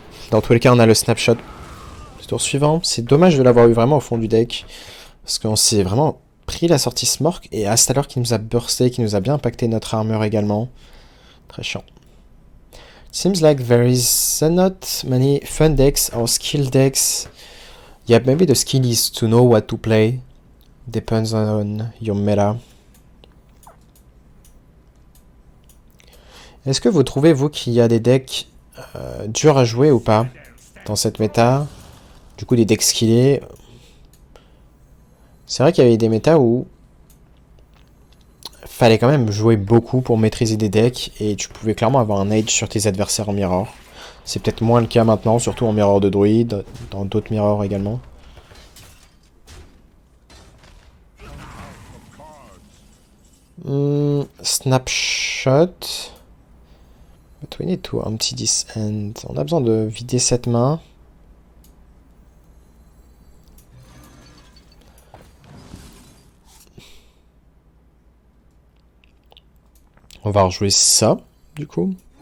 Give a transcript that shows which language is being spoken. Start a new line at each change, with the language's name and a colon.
French: Dans tous les cas, on a le snapshot du tour suivant. C'est dommage de l'avoir eu vraiment au fond du deck. Parce qu'on s'est vraiment pris la sortie Smork. Et Astalor qui nous a bursté, qui nous a bien impacté notre armure également. Très chiant.
English: Seems like there is not many fun decks or skill decks. Yeah, maybe the skill is to know what to play. Depends on your meta.
French: Est-ce que vous trouvez, vous, qu'il y a des decks durs à jouer ou pas dans cette méta? Du coup, des decks skillés. C'est vrai qu'il y avait des méta où fallait quand même jouer beaucoup pour maîtriser des decks et tu pouvais clairement avoir un edge sur tes adversaires en mirror. C'est peut-être moins le cas maintenant, surtout en mirror de druide, dans d'autres mirrors également. Snapshot.
English: But we need to empty this end.
French: On a besoin de vider cette main. On va rejouer ça, du coup.